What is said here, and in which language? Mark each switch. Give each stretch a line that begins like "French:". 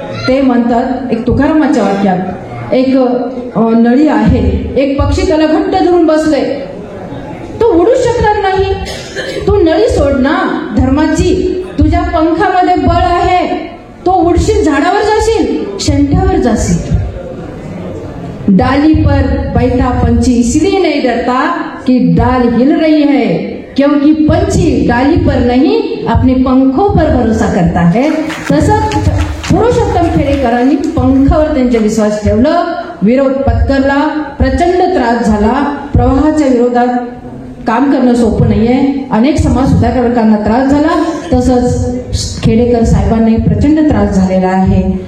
Marathi: ते म्हणतात, एक तुकारामाच्या वाक्यात, एक नळी आहे, एक पक्षी त्याला घट्ट धरून बसले, तो उडूच शकणार नाही. तू नळी सोड ना धर्माची, तुझ्या पंखामध्ये बळ आहे, तो उडशील, झाडावर जाशील, शेंड्यावर जाशील.
Hindi: डाली पर बैठा पंछी इसलिए नहीं डरता कि डाल हिल रही है, क्योंकि पंछी डाली पर नहीं अपने पंखों पर भरोसा करता है.
Marathi: तसंच पुरुषोत्तम खेडेकरांनी पंखावर त्यांचा विश्वास ठेवलं. विरोध पत्करला, प्रचंड त्रास झाला. प्रवाहाच्या विरोधात काम करणं सोपं नाहीये. अनेक समाज सुधारकांना त्रास झाला. तसंच खेडेकर साहेबांनाही प्रचंड त्रास झालेला आहे.